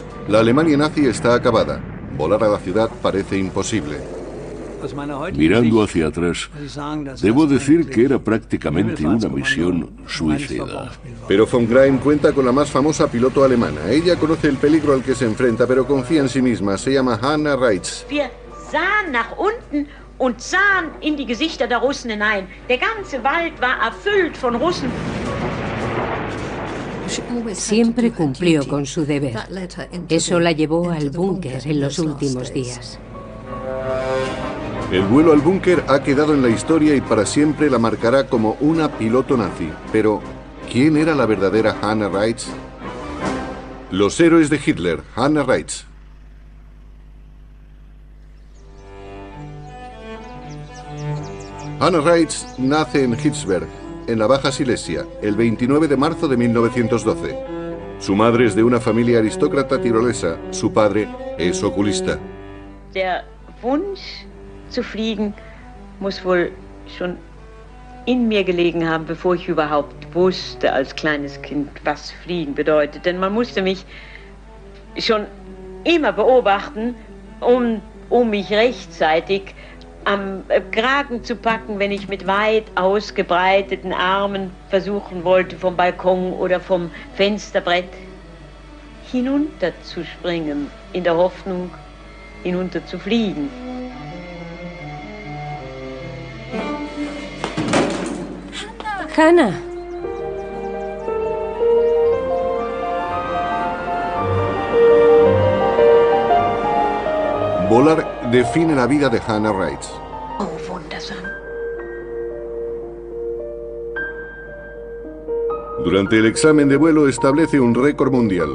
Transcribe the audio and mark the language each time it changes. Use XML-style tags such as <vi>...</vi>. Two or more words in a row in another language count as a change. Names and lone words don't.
<es>La Alemania nazi está acabada. Volar a la ciudad parece imposible. Mirando hacia atrás, debo decir que era prácticamente una misión suicida. Pero von Greim cuenta con la más famosa piloto alemana. Ella conoce el peligro al que se enfrenta, pero confía en sí misma. Se llama Hannah Reitz.</es> <de>Wir sahen nach unten und sahen in die Gesichter der Russen hinein. Der ganze Wald war erfüllt von Russen.</de> <es>Siempre cumplió con su deber. Eso la llevó al búnker en los últimos días. El vuelo al búnker ha quedado en la historia y para siempre la marcará como una piloto nazi. Pero, ¿quién era la verdadera Hannah Reitz? Los héroes de Hitler, Hannah Reitz. Hannah Reitz nace en Hitzberg, en la Baja Silesia, el 29 de marzo de 1912. Su madre es de una familia aristócrata tirolesa, su padre es oculista.</es> <de>Der Wunsch zu fliegen muss wohl schon in mir gelegen haben, bevor ich überhaupt wusste als kleines Kind, was Fliegen bedeutet. Denn man musste mich schon immer beobachten, um mich rechtzeitig am Kragen zu packen, wenn ich mit weit ausgebreiteten Armen versuchen wollte, vom Balkon oder vom Fensterbrett hinunterzuspringen, in der Hoffnung, hinunter zu fliegen. Hannah.</de> <es>Volar define la vida de Hannah Reitz.</es> <de>Oh, wundersam.</de> <es>Durante el examen de vuelo establece un récord mundial.</es>